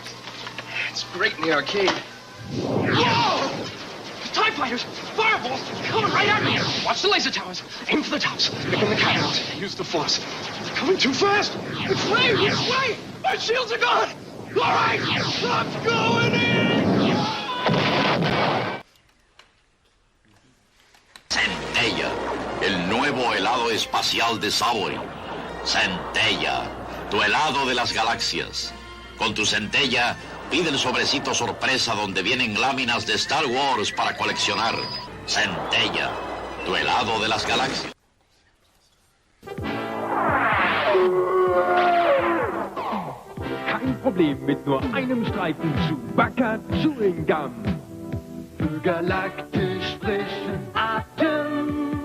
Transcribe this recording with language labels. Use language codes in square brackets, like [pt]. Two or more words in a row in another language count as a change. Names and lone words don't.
[en] It's great in the arcade. Whoa! TIE fighters! Fireballs! Coming right at me! Watch the laser towers. Aim for the tops. Pick in the cutouts. Use the force. They're coming too fast! It's late! It's late! My shields are gone! Alright! I'm going in! [es] Centella, el nuevo helado espacial de Subway. Centella, tu helado de las galaxias. Con tu Centella, pide el sobrecito sorpresa donde vienen láminas de Star Wars para coleccionar. Centella, tu helado de las galaxias. [de] Kein Problem mit nur einem Streifen Chewbacca [en] Chewing Gum. [de] Für galaktisch frischen Atem.